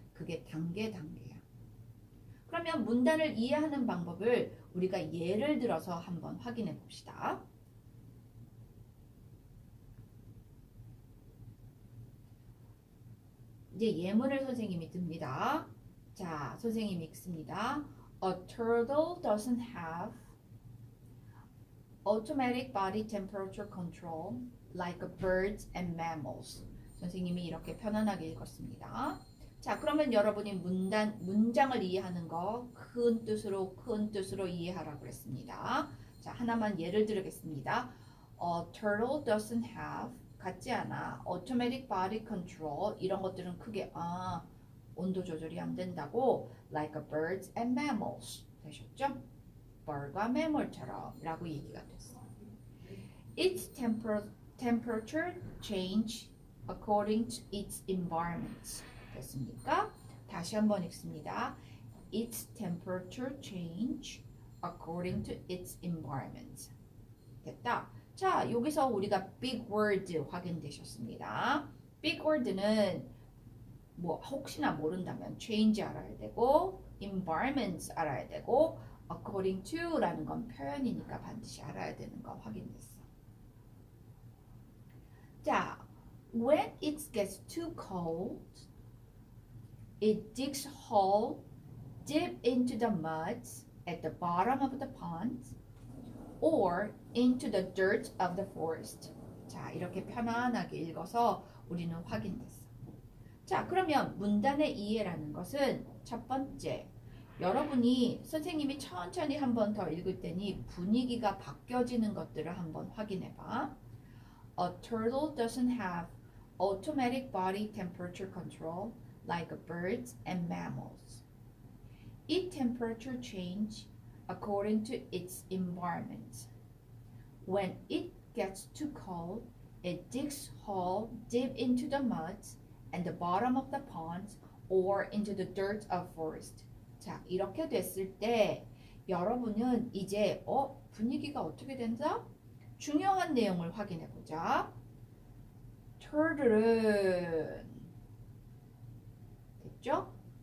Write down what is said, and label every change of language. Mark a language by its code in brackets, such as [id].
[ko] 그게 단계야. 그러면 문단을 이해하는 방법을 우리가 예를 들어서 한번 확인해 봅시다. 이제 예문을 선생님이 듭니다. 자, 선생님이 읽습니다. [en] A turtle doesn't have automatic body temperature control like birds and mammals. [ko] 선생님이 이렇게 편안하게 읽었습니다. 자, 그러면 여러분이 문장을 이해하는 거 큰 뜻으로 이해하라고 했습니다. 자, 하나만 예를 들겠습니다. [en] A turtle doesn't have 같지 않아. [ko] automatic body control 이런 것들은 크게 온도 조절이 안 된다고 like birds and mammals 되셨죠? 벌과 매몰처럼 라고 얘기가 됐어. [en] Its temperature change according to its environment 됐습니까? [ko] 다시 한번 읽습니다. [en] Its temperature change according to its environment 됐다. [ko] 자, 여기서 우리가 big word 확인되셨습니다. big word는 뭐 혹시나 모른다면 change 알아야 되고 environment 알아야 되고 according to 라는 건 표현이니까 반드시 알아야 되는 거 확인됐어. [en] 자, when it gets too cold, it digs hole deep into the mud at the bottom of the pond or into the dirt of the forest. [ko] 자, 이렇게 편안하게 읽어서 우리는 확인됐어. 자, 그러면 문단의 이해라는 것은 첫 번째, 여러분이 선생님이 천천히 한 번 더 읽을 테니 분위기가 바뀌어지는 것들을 한번 확인해 봐. [en] A turtle doesn't have automatic body temperature control like birds and mammals. Its temperature change according to its environment. When it gets too cold, it digs hole deep into the mud and the bottom of the pond or into the dirt of forest. [ko] 자, 이렇게 됐을 때 여러분은 이제 분위기가 어떻게 된다? 중요한 내용을 확인해 보자. turtle은 됐죠?